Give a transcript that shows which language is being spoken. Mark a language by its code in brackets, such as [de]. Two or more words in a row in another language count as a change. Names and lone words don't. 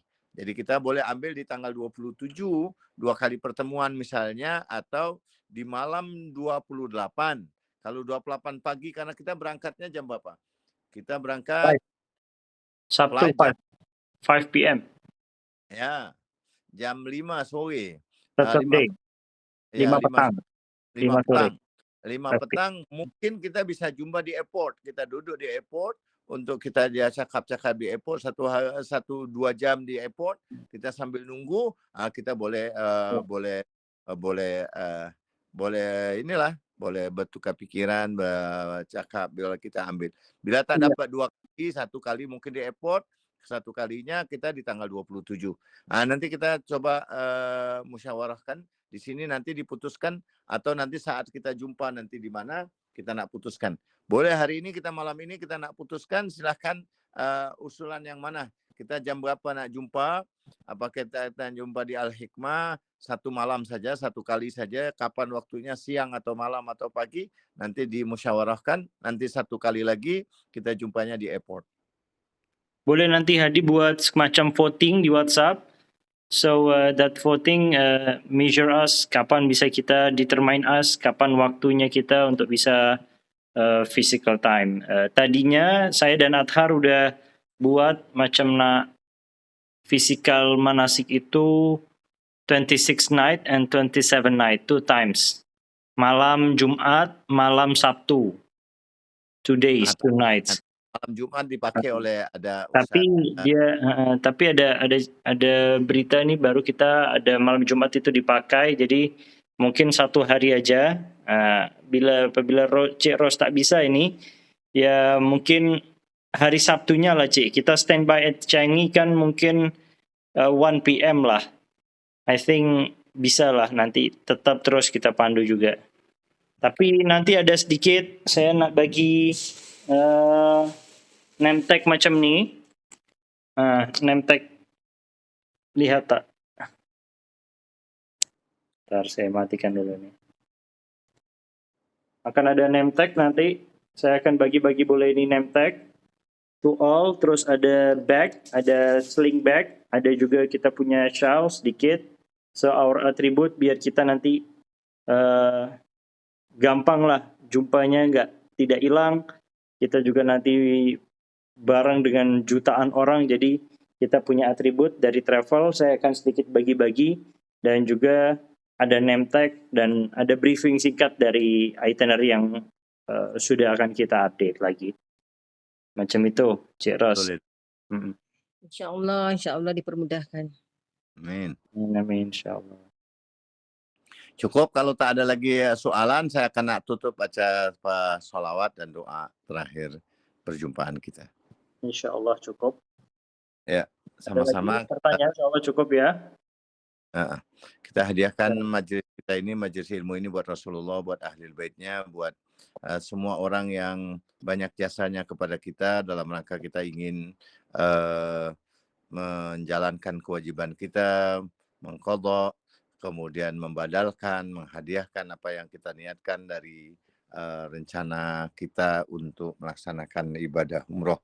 [id] Jadi kita boleh ambil di tanggal 27, 2 kali pertemuan misalnya, atau di malam 28. Kalau 28 pagi karena kita berangkatnya jam berapa? Kita berangkat Sabtu 5 PM. Ya, jam 5 sore. [ms] Saturday. 5 petang. 5 petang. [id] 5 petang mungkin kita bisa jumpa di airport. Kita duduk di airport untuk kita dia cakap-cakap di airport 1-2 jam di airport. Kita sambil nunggu, kita boleh inilah, boleh bertukar pikiran, bercakap bila kita ambil. Bila tak dapat 2 kali, 1 kali mungkin di airport. 1 kalinya kita di tanggal 27. Nanti kita coba musyawarahkan di sini, nanti diputuskan atau nanti saat kita jumpa nanti di mana kita nak putuskan. Boleh hari ini kita malam ini kita nak putuskan, silahkan usulan yang mana. Kita jam berapa nak jumpa? Apa kita jumpa di Al-Hikmah 1 malam saja, 1 kali saja. Kapan waktunya, siang atau malam atau pagi? Nanti dimusyawarahkan. Nanti 1 kali lagi kita jumpanya di airport. Boleh nanti Hadi buat semacam voting di WhatsApp. [en] So that voting measure us, [id] kapan bisa kita determine us, kapan waktunya kita untuk bisa [en] physical time. [id] Tadinya saya dan Adhar udah buat macam nak physical manasik itu [en] 26 night and 27 night, 2 times. [id] Malam Jumat, malam Sabtu. [en] 2 days, 2 nights. [id] malam Jumat dipakai oleh ada Tapi Ustaz. dia tapi ada berita nih baru kita ada malam Jumat itu dipakai, jadi mungkin 1 hari aja. Apabila Cik Ros tak bisa ini, ya mungkin hari Sabtunya lah Cik. Kita [en] standby at Changi [id] kan mungkin 1 PM lah. [en] I think [id] bisa lah nanti tetap terus kita pandu juga. Tapi nanti ada sedikit saya nak bagi [en] name tag [id] macam ni. [en] Name tag [id] lihat tak? Ntar saya matikan dulu nih. Akan ada [en] name tag [id] nanti. Saya akan bagi-bagi boleh ini [en] name tag to all. [id] Terus ada bag, ada [en] sling bag, [id] ada juga kita punya shawl sedikit. [en] So our attribute [id] biar kita nanti gampang lah jumpanya, tidak hilang. Kita juga nanti bareng dengan jutaan orang, jadi kita punya atribut dari travel. Saya akan sedikit bagi-bagi dan juga ada [en] name tag [id] dan ada briefing singkat dari itinerary yang sudah akan kita update lagi. Macam itu, Cik Ros. InsyaAllah dipermudahkan. Amin. Amin, insyaAllah. Cukup, kalau tak ada lagi soalan, saya akan nak tutup baca sholawat dan doa terakhir perjumpaan kita. InsyaAllah cukup. Ya, sama-sama. Pertanyaan insyaAllah cukup ya. Kita hadiahkan majelis kita ini, majelis ilmu ini buat Rasulullah, buat ahli baitnya, buat semua orang yang banyak jasanya kepada kita dalam rangka kita ingin menjalankan kewajiban kita, mengqadha, kemudian membadalkan, menghadiahkan apa yang kita niatkan dari rencana kita untuk melaksanakan ibadah umroh.